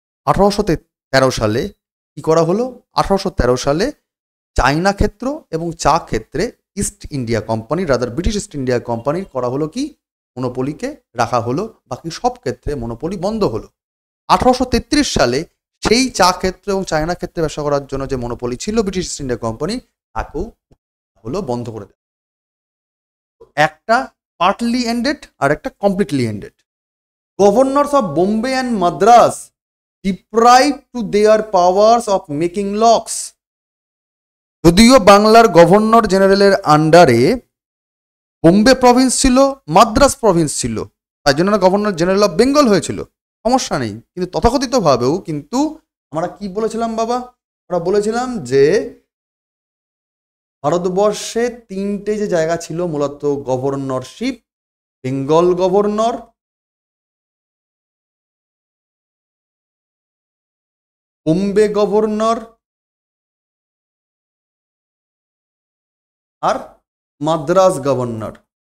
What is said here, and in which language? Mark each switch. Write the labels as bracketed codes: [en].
[bn] 1813 সালে কি করা হলো? 1813 সালে চায়না ক্ষেত্র এবং চা ক্ষেত্রে east India company, rather British east India কোম্পানির করা হলো কি, মনোপলিকে রাখা হলো, বাকি সব ক্ষেত্রে মনোপলি বন্ধ হলো। 1833 সালে সেই চা ক্ষেত্র এবং চায়না ক্ষেত্রে ব্যবসা করার জন্য যে মনোপলি ছিল ব্রিটিশ ইস্ট ইন্ডিয়া কোম্পানি, তাকেও হলো বন্ধ করে দেয়। একটা পার্টলি এন্ডেড আর একটা completely ended. [en] Governors of Bombay and Madras deprived to their powers of making laws। [bn] যদিও বাংলার গভর্নর জেনারেলের আন্ডারে বোম্বে প্রভিন্স ছিল, মাদ্রাস প্রভিন্স ছিল, তাই জন্য গভর্নর জেনারেল অফ বেঙ্গল হয়েছিল, সমস্যা নেই। কিন্তু তথাকথিতভাবেও কিন্তু আমরা কি বলেছিলাম বাবা? আমরা বলেছিলাম যে ভারতবর্ষে 3টে যে জায়গা ছিল মূলত governorship, Bengal governor, Bombay governor আর মাদ্রাস গভর্নর।